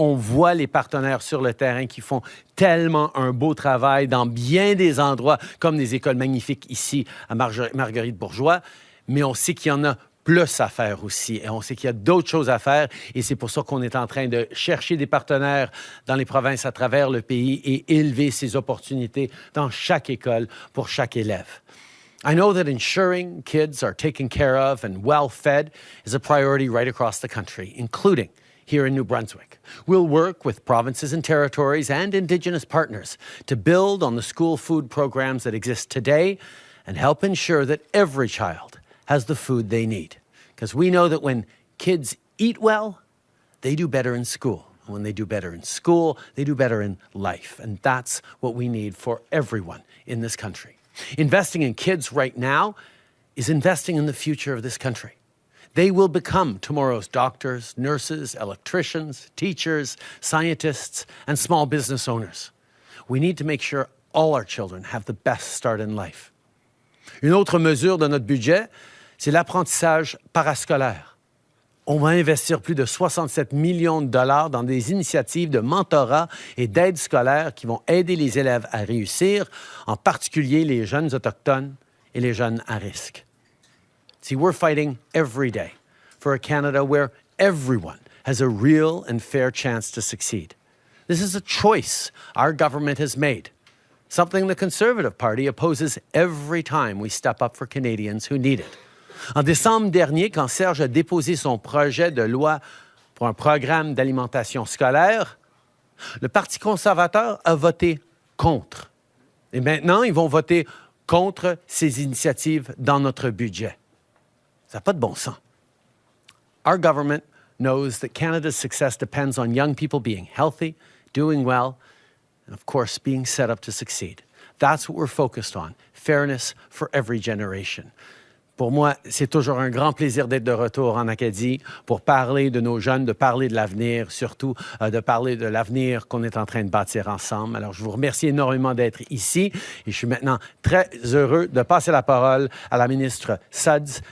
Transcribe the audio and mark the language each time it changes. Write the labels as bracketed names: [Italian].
[French] On voit les partenaires sur le terrain qui font tellement un beau travail dans bien des endroits, comme des écoles magnifiques ici à Marguerite-Bourgeois, mais on sait qu'il y en a plus à faire aussi. Et on sait qu'il y a d'autres choses à faire et c'est pour ça qu'on est en train de chercher des partenaires dans les provinces à travers le pays et élever ces opportunités dans chaque école pour chaque élève. [English] I know that ensuring kids are taken care of and well-fed is a priority right across the country, including here in New Brunswick. We'll work with provinces and territories and Indigenous partners to build on the school food programs that exist today and help ensure that every child has the food they need. Because we know that when kids eat well, they do better in school. And when they do better in school, they do better in life. And that's what we need for everyone in this country. Investing in kids right now is investing in the future of this country. They will become tomorrow's doctors, nurses, electricians, teachers, scientists, and small business owners. We need to make sure all our children have the best start in life. [French] Une autre mesure de notre budget, c'est l'apprentissage parascolaire. On va investir plus de 67 millions de dollars dans des initiatives de mentorat et d'aide scolaire qui vont aider les élèves à réussir, en particulier les jeunes autochtones et les jeunes à risque. [English] See, we're fighting every day for a Canada where everyone has a real and fair chance to succeed. This is a choice our government has made, something the Conservative Party opposes every time we step up for Canadians who need it. [French] En décembre dernier, quand Serge a déposé son projet de loi pour un programme d'alimentation scolaire, le Parti conservateur a voté contre. Et maintenant, ils vont voter contre ces initiatives dans notre budget. Ça n'a pas de bon sens. [English] Our government knows that Canada's success depends on young people being healthy, doing well, and of course, being set up to succeed. That's what we're focused on, fairness for every generation. [French] Pour moi, c'est toujours un grand plaisir d'être de retour en Acadie pour parler de nos jeunes, de parler de l'avenir, surtout de parler de l'avenir qu'on est en train de bâtir ensemble. Alors, je vous remercie énormément d'être ici et je suis maintenant très heureux de passer la parole à la ministre Suds.